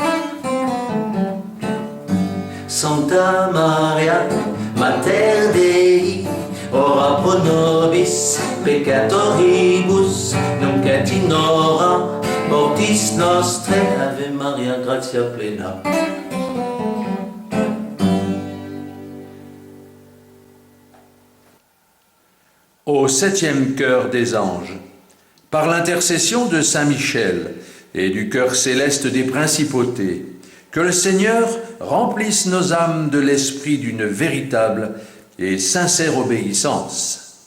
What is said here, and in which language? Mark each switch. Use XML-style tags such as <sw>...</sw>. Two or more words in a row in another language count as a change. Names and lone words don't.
<la>Santa Maria, Mater Dei, ora pro nobis peccatoribus, nunc et in hora mortis nostrae. Ave Maria, gratia plena.</la> <fr>Au septième chœur des anges, par l'intercession de Saint Michel et du chœur céleste des principautés, que le Seigneur remplisse nos âmes de l'esprit d'une véritable et sincère obéissance.</fr>